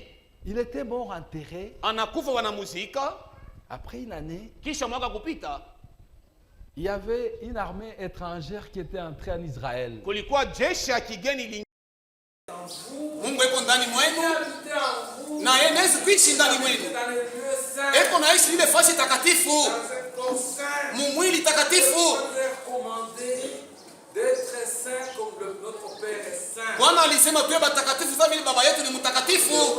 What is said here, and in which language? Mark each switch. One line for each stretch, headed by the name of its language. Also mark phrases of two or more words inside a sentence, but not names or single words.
French: Il était mort enterré.
Swahili: Anakufa wanamuzika.
French: Après une année,
Swahili: Kisha mwaka kupita,
French: il y avait une armée étrangère qui était entrée en Israël.
Swahili: kulikuwa jeshi ya kigeni. Mungu yuko ndani mwenu na yeye anaweza kuishi ndani mwenu. Eko naishi ile fasi takatifu, mwili takatifu. Bwana alisema tuwe batakatifu sawa vile baba yetu ni mtakatifu.